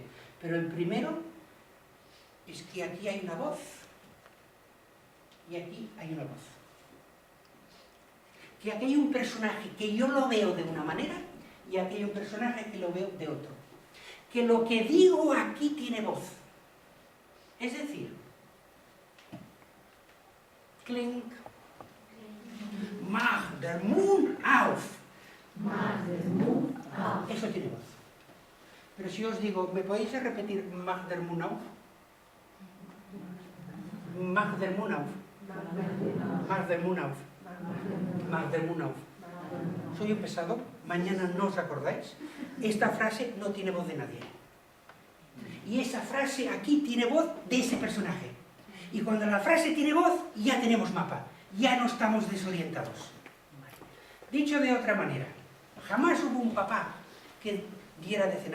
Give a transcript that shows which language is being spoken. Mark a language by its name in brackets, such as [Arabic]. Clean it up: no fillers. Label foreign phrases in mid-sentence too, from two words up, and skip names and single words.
[Spanish] Pero el primero es que aquí hay una voz y aquí hay una voz. Que aquí hay un personaje que yo lo veo de una manera y aquí hay un personaje que lo veo de otro. Que lo que digo aquí tiene voz. Es decir, clink, [German] mag der Mund auf. [Spanish] Eso tiene voz. Pero si os digo, ¿me podéis repetir [German] mag der Mund auf? Mag der Mund auf. Mag der Mund auf. Mag der Mund auf. [Spanish] Soy un pesado, mañana no os acordáis. Esta frase no tiene voz de nadie. Y esa frase aquí tiene voz de ese personaje. Y cuando la frase tiene voz, ya tenemos mapa. Ya no estamos desorientados. Dicho de otra manera, jamás hubo un papá que diera de cenar.